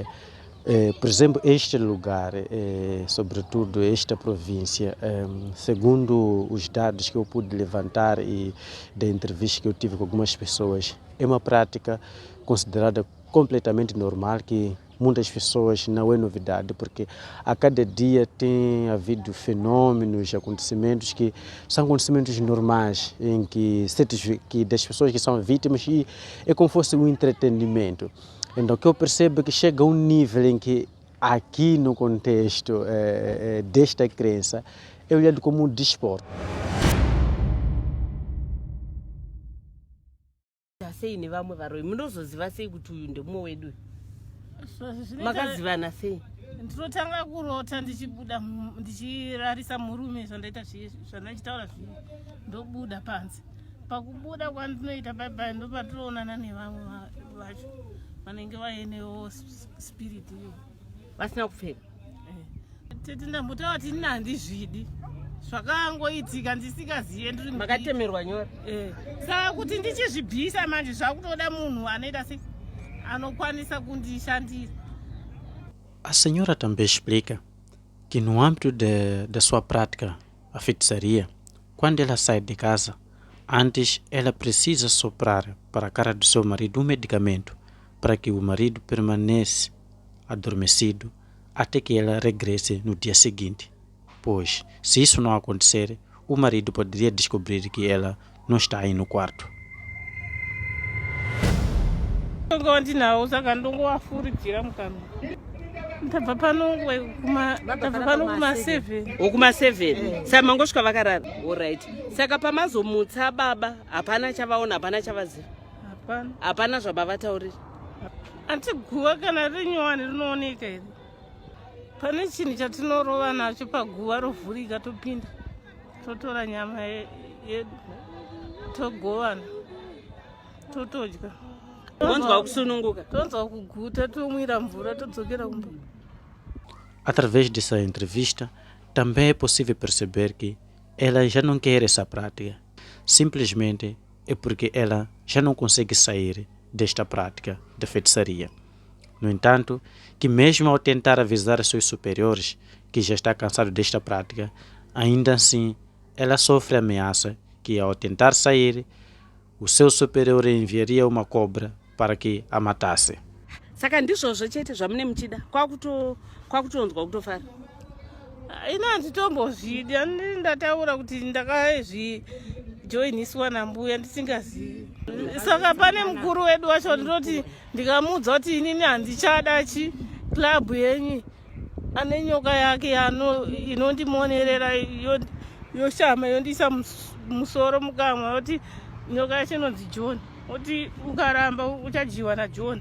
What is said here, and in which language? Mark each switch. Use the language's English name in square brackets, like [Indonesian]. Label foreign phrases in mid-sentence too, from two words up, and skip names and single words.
[Portuguese] Por exemplo, este lugar, sobretudo esta província, segundo os dados que eu pude levantar e da entrevista que eu tive com algumas pessoas, é uma prática considerada completamente normal, que muitas pessoas não é novidade, porque a cada dia tem havido fenômenos, acontecimentos que são acontecimentos normais, em que das pessoas que são vítimas e é como fosse um entretenimento. Então, o que eu percebo é que chega a um nível em que, aqui no contexto desta crença, é olhado como um desporto. [Shona] sei nevamwe varoi munozoziva sei kuti uyu ndemumo wedu makazivana sei? Ndinotanga kurota ndichibuda ndichirarisa murume zvandaita zvandachitaura ndobuda panze. Pakubuda kwandinoita bye ndopatinoonana nevamwe vacho vanenge vaenewo spirit iyo vasina kupfeka. Tete ndambotaura kuti ndandizvidi zvakangoitika ndisingazive ndiri makatemerwa nyora. Saka kuti ndichizvibvisa manje zvakutoda munhu anoita sei anokwanisa kundishandira. [Portuguese] A senhora também explica que no âmbito da sua prática, a feitiçaria, quando ela sai de casa, antes ela precisa soprar para a cara do seu marido um medicamento para que o marido permaneça adormecido até que ela regresse no dia seguinte. Pois, se isso não acontecer, o marido poderia descobrir que ela não está aí no quarto. [Shona] Ndabva pano kuma7 okuma7 saka mangosvika vakarara. Alright, saka pamazomutsa baba hapana chavaona, hapana chavaziva, hapana zvabavataurira. Antiguva kana rinyowani rinooneka here. Pane chinhu chatinorova nacho paguva rovhurika topinda totora nyama yedu togovana totodya. Tonzwa kusununguka, tonzwa kuguta, tomwira mvura todzokera kumba. [Portuguese] Através dessa entrevista, também é possível perceber que ela já não quer essa prática. Simplesmente é porque ela já não consegue sair desta prática de feitiçaria. No entanto, que mesmo ao tentar avisar seus superiores que já está cansado desta prática, ainda assim ela sofre ameaça que ao tentar sair, o seu superior enviaria uma cobra para que a matasse. [Shona] Saka ndizvozvo chete zvamune muchida kwakutonzwa kutofara. Ina handitombozvidi, handiti ndataura kuti ndakazvijoiniswa nambuya ndisingazivi. Saka pane mukuru wedu wacho ndinoti ndikamuudza kuti inini handichada klabhu yenyu ane nyoka yake inondimonerera yoshama yondiisa musoro mukamwa yoti nyoka yacho inonzi John, kuti ukaramba uchadyiwa naJohn.